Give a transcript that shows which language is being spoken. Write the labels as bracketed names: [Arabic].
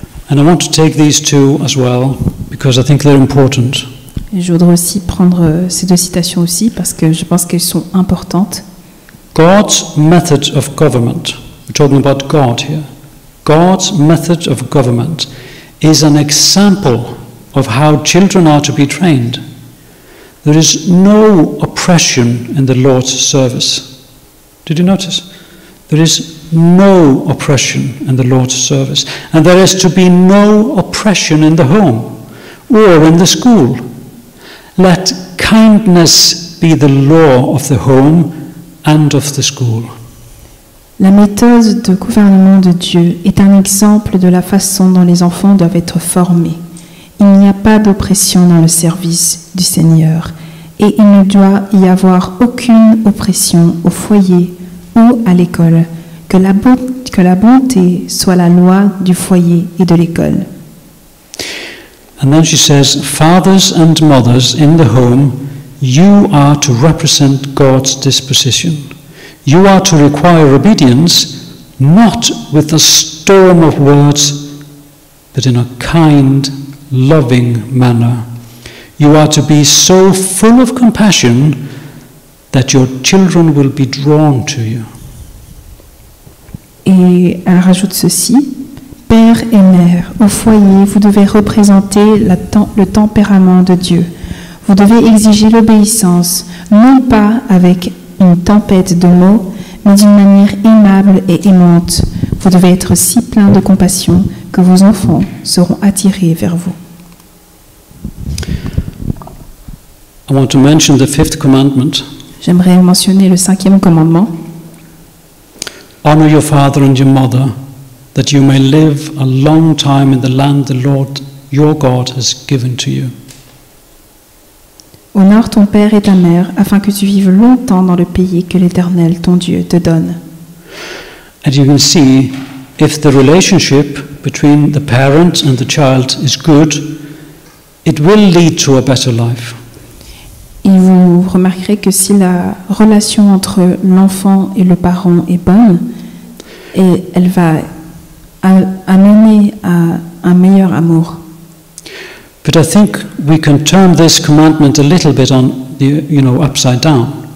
[English] And I want to take these two as well because I think they're important. [French] Et je voudrais aussi prendre ces deux citations aussi parce que je pense qu'elles sont importantes. [English] God's method of government, we're talking about God here, God's method of government is an example of how children are to be trained. There is no oppression in the Lord's service. Did you notice? There is no oppression in the Lord's service. And there is to be no oppression in the home or in the school. Let kindness be the law of the home and of the school. [French] La méthode de gouvernement de Dieu est un exemple de la façon dont les enfants doivent être formés. Il n'y a pas d'oppression dans le service du Seigneur et il ne doit y avoir aucune oppression au foyer ou à l'école. Que la bonté soit la loi du foyer et de l'école. [English] And then she says, fathers and mothers in the home, you are to represent God's disposition. You are to require obedience, not with a storm of words, but in a kind, loving manner. You are to be so full of compassion that your children will be drawn to you. [French] Et elle rajoute ceci, père et mère, au foyer, vous devez représenter le tempérament de Dieu. Vous devez exiger l'obéissance, non pas avec une tempête de mots, mais d'une manière aimable et aimante. Vous devez être si plein de compassion que vos enfants seront attirés vers vous. [English] I want to mention the fifth commandment. [French] J'aimerais mentionner le 5e commandement. [English] Honor your father and your mother, that you may live a long time in the land the Lord your God has given to you. [French] Honore ton père et ta mère, afin que tu vives longtemps dans le pays que l'Éternel, ton Dieu, te donne. [English] And you can see, if the relationship between the parent and the child is good, it will lead to a better life. [French] Et vous remarquerez que si la relation entre l'enfant et le parent est bonne, et elle va amener à un meilleur amour. [English] But I think we can turn this commandment a little bit on the, upside down.